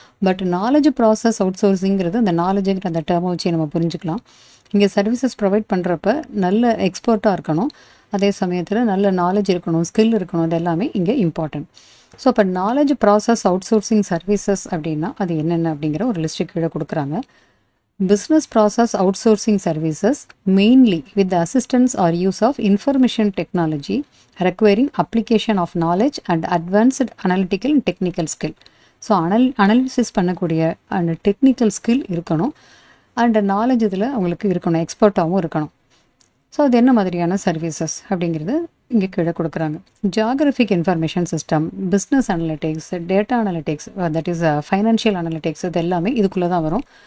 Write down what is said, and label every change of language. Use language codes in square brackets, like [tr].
[ta] But knowledge process out சோர்சிங்கிறது அந்த நாலேஜுங்கிற அந்த டேர்மை வச்சு நம்ம புரிஞ்சுக்கலாம். இங்கே சர்வீசஸ் ப்ரொவைட் பண்ணுறப்ப நல்ல எக்ஸ்பர்ட்டாக இருக்கணும், அதே சமயத்தில் நல்ல நாலேஜ் இருக்கணும், ஸ்கில் இருக்கணும், அது எல்லாமே இங்கே இம்பார்ட்டன்ட். ஸோ இப்போ knowledge process out sourcing services அப்படின்னா அது என்னென்ன அப்படிங்கிற ஒரு லிஸ்ட்டு கீழே கொடுக்குறாங்க. [en] Business process outsourcing services mainly with the assistance or use of information technology requiring application of knowledge and advanced analytical and technical skill. [ta] So analysis பண்ணக்கூடிய அந்த technical skill இருக்கணும், அண்ட் நாலேஜ் இதில் அவங்களுக்கு இருக்கணும், எக்ஸ்பர்ட்டாகவும் இருக்கணும். ஸோ அது என்ன மாதிரியான சர்வீசஸ் அப்படிங்கிறது இங்கே கீழே கொடுக்குறாங்க. Geographic information system, business analytics, data analytics, that is financial analytics, இது எல்லாமே இதுக்குள்ளே தான் வரும்.